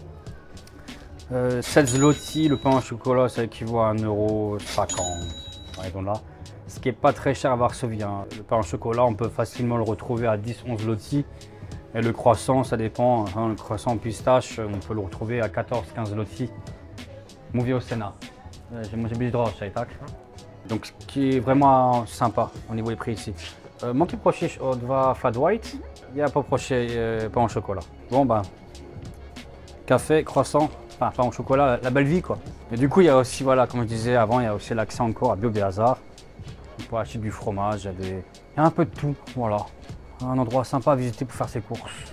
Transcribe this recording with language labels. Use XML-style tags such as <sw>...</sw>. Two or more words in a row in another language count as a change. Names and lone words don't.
<fr>7 zloty, le pain au chocolat, ça équivaut à 1,50 €. Là. Ce qui n'est pas très cher à Varsovie. Hein. Le pain au chocolat, on peut facilement le retrouver à 10-11 zloty. Et le croissant, ça dépend. Hein, le croissant pistache, on peut le retrouver à 14-15 zloty.</fr> <pl>Mówię o cenach. Może być droższe, tak?</pl> <fr>Donc ce qui est vraiment sympa au niveau des prix ici.</fr> <pl>Mogę prosić o 2</pl> <en>flat white.</en> <pl>Ja poproszę</pl> <fr>pain au chocolat. Bon ben, café, croissant, enfin pain au chocolat, la belle vie quoi. Et du coup il y a aussi, voilà, comme je disais avant, il y a aussi l'accès encore à Bio-Béazard. On peut acheter du fromage, il y a un peu de tout, voilà. Un endroit sympa à visiter pour faire ses courses.</fr>